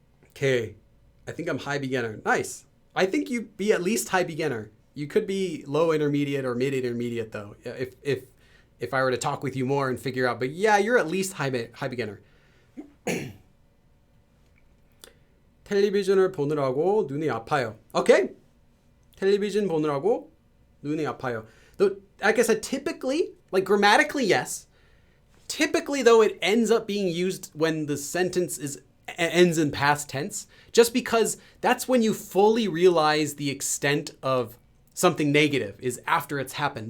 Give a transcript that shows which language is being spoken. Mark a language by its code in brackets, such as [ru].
[en] Okay, I think I'm high beginner. Nice. I think you'd be at least high beginner. You could be low intermediate or mid intermediate though, if I were to talk with you more and figure out. But yeah, you're at least high beginner. [ko] 텔레비전을 보느라고 눈이 아파요. [en] Okay. [ko] 텔레비전 보느라고 눈이 아파요. [en] Though, like I said, typically, like grammatically, yes. Typically, though, it ends up being used when the sentence ends in past tense, just because that's when you fully realize the extent of something negative is after it's happened.